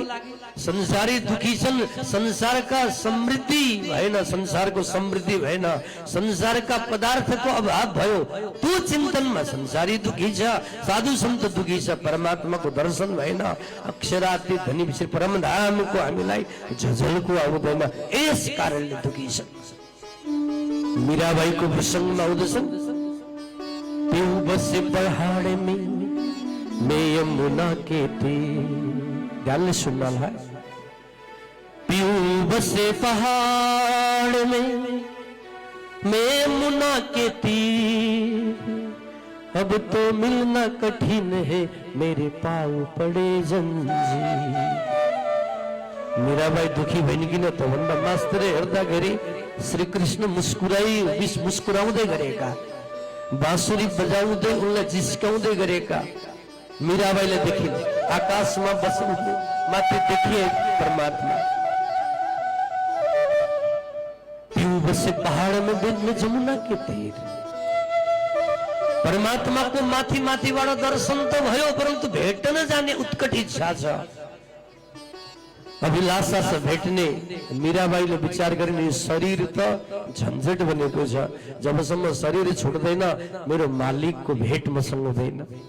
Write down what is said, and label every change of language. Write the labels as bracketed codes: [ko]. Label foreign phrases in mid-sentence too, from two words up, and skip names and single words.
[ne] संसारी दुखी छन् संसारका समृद्धि भएन, संसारको समृद्धि भएन, संसारका पदार्थको अभाव भयो त्यो चिन्तनमा संसारी दुखी छ। साधु सन्त दुखी छ परमात्माको दर्शन भएन, अक्षरातीत धनी श्री परमधामको हामीलाई झझल्को आउँदैन, यस कारणले दुखी छ। मीराबाईको प्रसङ्गमा आउँदछन्, [hi] पिउ बसे पहाड में मैं यमुना के तीर। [ne] ध्यानले सुन्नु होला। [hi] पिउ बसे पहाड़ में मैं यमुना के तीर, अब तो मिलना कठिन है मेरे पाँव पड़े जंजीर। [ne] मीराबाई दुखी भइन् किन त भन्दा मास्टरले हेर्दाखेरि श्री कृष्ण मुस्कुराउँदै गरेका, बाँसुरी बजाउँदै उनलाई जिस्काउँदै गरेका मीराबाईले देखिन्। आकाशमा बस्नु माथि देखिए परमात्मा। [hi] पिउ बसे पहाड़ में मैं जमुना के तीर। [ne] परमात्मा को माथि माथिबाट दर्शन त भयो, परन्तु भेट्न जाने उत्कट इच्छा छ, अभिलाषा छ भेट्ने। मीराबाईले विचार गरिन् शरीर त झन्झट बनेको छ, जबसम्म शरीर छुट्दैन मेरो मालिकको भेट मसँग हुँदैन।